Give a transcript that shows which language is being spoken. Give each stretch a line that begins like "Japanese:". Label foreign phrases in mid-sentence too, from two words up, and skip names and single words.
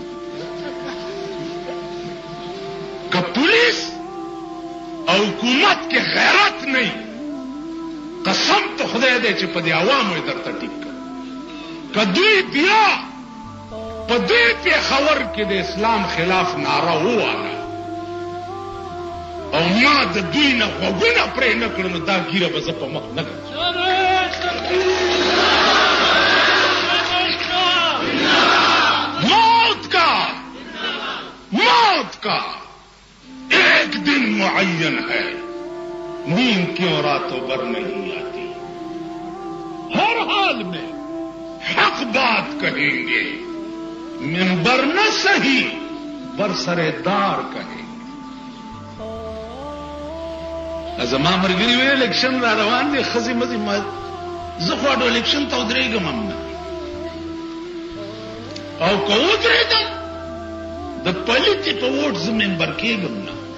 Pashto: که پولیس او حکومت کې غیرت نه قسم ته خدای دی چې په دې عوامو یې درته ټیک کړ که دوی بیا په دې پېښور کې د اسلام خلاف ناره وواله او ما د دوی نه غوږونه پرې نه کړم دا ګیره به زه په مخ نه ګرځم
Urdu: کا ایک دن معین ہے، نیند کیوں راتوں بھر نہیں آتی. ہر حال میں حق بات کہیں گے، منبر نہ سہی برسردار کہیں گے.
Pashto: زما مرګري وی الیکشن را روان دي، خزي مزي ما زه خو د الیکشن ته ودرېږم نه، او که ودرېږم د پلیتي په ووټ زه ممبر کېږم نه.